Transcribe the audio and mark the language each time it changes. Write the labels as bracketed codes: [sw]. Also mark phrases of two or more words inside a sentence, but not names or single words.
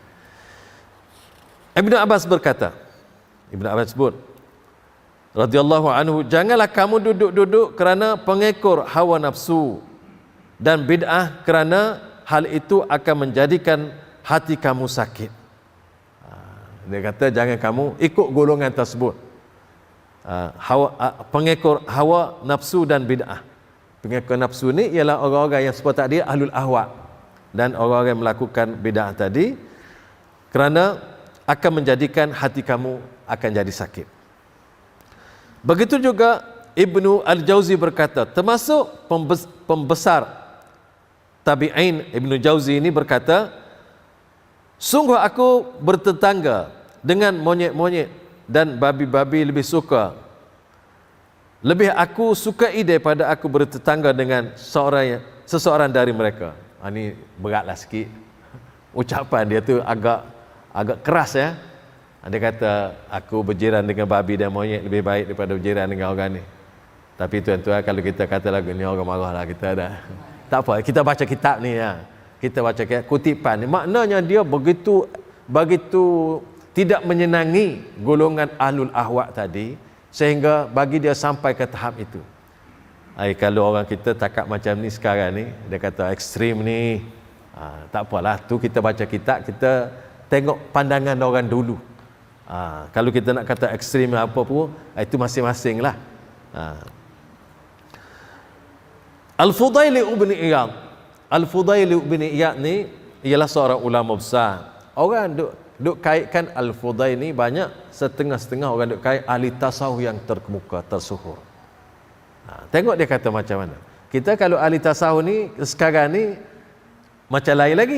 [ms] Ibnu Abbas berkata, Ibnu Abbas sebut [ar] radhiyallahu anhu, [ms] janganlah kamu duduk-duduk kerana pengekor hawa nafsu dan bid'ah, kerana hal itu akan menjadikan hati kamu sakit. Dia kata jangan kamu ikut golongan tersebut. Pengekor hawa nafsu dan bid'ah. Pengekor nafsu ni ialah orang-orang yang seperti tadi [ar] ahlul ahwa, [ms] dan orang-orang yang melakukan bid'ah tadi, kerana akan menjadikan hati kamu akan jadi sakit. Begitu juga Ibnu Al-Jauzi berkata, termasuk pembesar tabi'in Ibnu Jauzi ini berkata, sungguh aku bertetangga dengan monyet-monyet dan babi-babi lebih aku sukai daripada aku bertetangga dengan seseorang dari mereka. Ini beratlah sikit. Ucapan dia tu agak keras ya. Dia kata aku berjiran dengan babi dan monyet lebih baik daripada berjiran dengan orang ni. Tapi tuan-tuan, kalau kita kata lagu ni orang marahlah kita dah. Tak apa, kita baca kitab ni ya. Kita baca kutipan ni, maknanya dia begitu tidak menyenangi golongan [ar] ahlul ahwa [ms] tadi, sehingga bagi dia sampai ke tahap itu. Kalau orang kita cakap macam ni sekarang ni, dia kata ekstrim ni, tak apalah, tu kita baca kitab, kita tengok pandangan orang dulu. Kalau kita nak kata ekstrim apa pun, itu masing-masing lah. Al-Fudail ibn Iyad. Al-Fudail ibn Iyad ni ialah seorang ulama besar. Orang duk kaitkan Al-Fudail ni banyak, setengah-setengah orang duk kait ahli tasawuf yang terkemuka, tersuhur. Tengok dia kata macam mana. Kita kalau ahli tasawuf ni sekarang ni macam lain lagi.